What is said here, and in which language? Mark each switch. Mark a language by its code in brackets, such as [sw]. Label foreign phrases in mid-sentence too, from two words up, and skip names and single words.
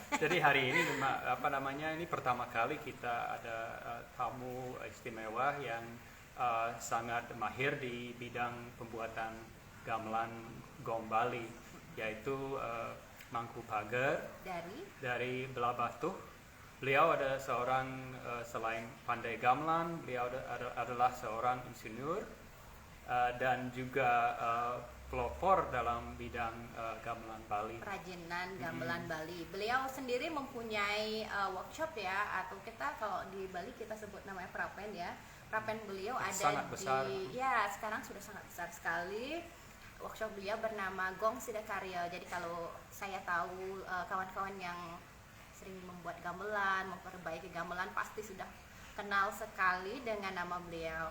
[id] Jadi hari ini ini pertama kali kita ada tamu istimewa yang sangat mahir di bidang pembuatan gamelan Gong Bali, yaitu Mangku Pager dari Belah Batu. Beliau ada seorang selain pandai gamelan, beliau adalah seorang insinyur dan juga pelopor dalam bidang gamelan Bali. Kerajinan gamelan Bali. Beliau sendiri mempunyai workshop ya, atau kita kalau di Bali kita sebut namanya prapen ya. Prapen beliau ada sangat besar. Ya, sekarang sudah sangat besar sekali. Workshop beliau bernama Gong Sidakarya. Jadi kalau saya tahu kawan-kawan yang sering membuat gamelan, memperbaiki gamelan pasti sudah kenal sekali dengan nama beliau.